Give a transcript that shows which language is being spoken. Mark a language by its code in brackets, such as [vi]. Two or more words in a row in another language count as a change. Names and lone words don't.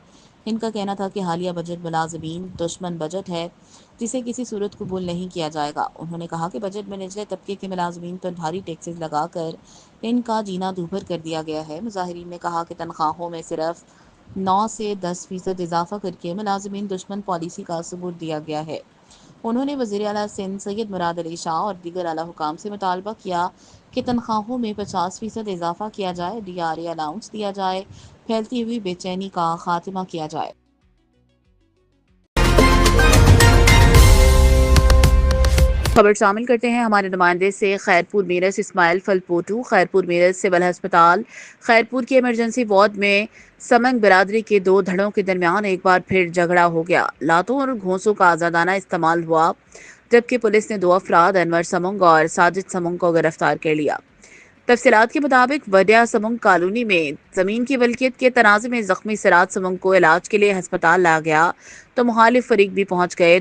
[ur] ان کا کہنا تھا کہ حالیہ بجٹ ملازمین دشمن بجٹ ہے، جسے کسی صورت قبول نہیں کیا جائے گا. انہوں نے کہا کہ بجٹ میں نچلے طبقے کے ملازمین پر بھاری ٹیکسز لگا کر ان کا جینا دوبھر کر دیا گیا ہے. مظاہرین نے کہا کہ تنخواہوں میں صرف 9 سے 10% اضافہ کر کے ملازمین دشمن پالیسی کا ثبوت دیا گیا ہے. انہوں نے وزیر اعلیٰ سندھ سید مراد علی شاہ اور دیگر اعلیٰ حکام سے مطالبہ کیا کہ تنخواہوں میں 50% اضافہ کیا جائے، DRA الاؤنس دیا جائے، پھیلتی ہوئی بے چینی کا خاتمہ کیا جائے. خبر شامل کرتے ہیں ہمارے نمائندے سے خیرپور میرس اسماعیل پھلپوٹو. خیرپور میرس سول اسپتال خیرپور کی ایمرجنسی وارڈ میں سمنگ برادری کے دو دھڑوں کے درمیان ایک بار پھر جھگڑا ہو گیا. لاتوں اور گھونسوں کا آزادانہ استعمال ہوا، جبکہ پولیس نے دو افراد انور سمنگ اور ساجد سمنگ کو گرفتار کر لیا. تفصیلات کے مطابق وڈیا سمنگ کالونی میں زمین کی ولکیت کے تنازعے میں زخمی سراج سمنگ کو علاج کے لیے ہسپتال لایا گیا تو مخالف فریق بھی پہنچ گئے.